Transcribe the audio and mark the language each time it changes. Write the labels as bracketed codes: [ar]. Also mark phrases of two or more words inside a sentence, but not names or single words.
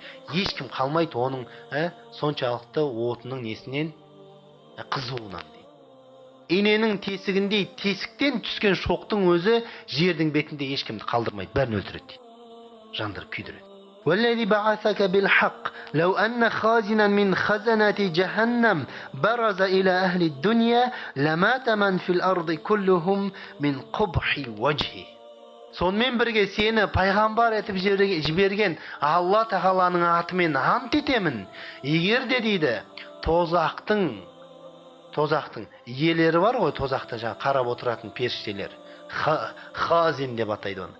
[kk] Ешкім қалмайды оның соншалықты отының несінен, қызуынан дейді. Иненің тесігіндей тесіктен түскен шоқтың өзі жердің бетінде ешкімді қалдырмайды, бәрін өлтіреді дейді. Жандырып күйдіреді. [ar] والذي بعثك بالحق لو أن خازنا من خزنة جهنم برز إلى أهل الدنيا لمات من في الأرض كلهم من قبح وجهه. [kk] Сонымен бірге сені пайғамбар етіп жіберген Алла тағаланың атымен ант етемін. Егер де дейді, тозақтың иелері бар ғой, тозақта жаңа қарап отыратын періштелер, хазин деп атайды оны.